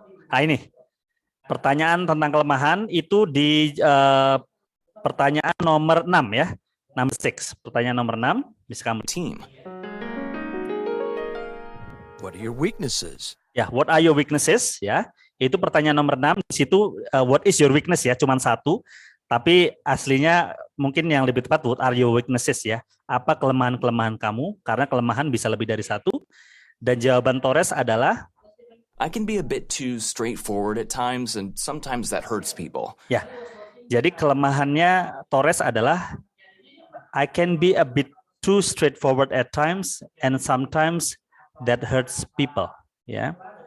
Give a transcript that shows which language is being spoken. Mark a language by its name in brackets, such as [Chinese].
[Indonesian] Nah, ini pertanyaan tentang kelemahan itu di pertanyaan nomor 6, ya. [English] Number 6. [Indonesian] Pertanyaan nomor 6 bisa kamu [English] Team. What are your weaknesses? ya, what are your weaknesses, ya. [Indonesian] Itu pertanyaan nomor 6. Di situ [English] what is your weakness, [Indonesian] ya, cuma satu. Tapi aslinya mungkin yang lebih tepat [English] what are your weaknesses, [Indonesian] ya. Apa kelemahan-kelemahan kamu? Karena kelemahan bisa lebih dari satu. Dan jawaban Torres adalah [English] I can be a bit too straightforward at times, and sometimes that hurts people. ya. [Indonesian] Jadi kelemahannya Torres adalah [English] I can be a bit too straightforward at times and sometimes that hurts people, ya.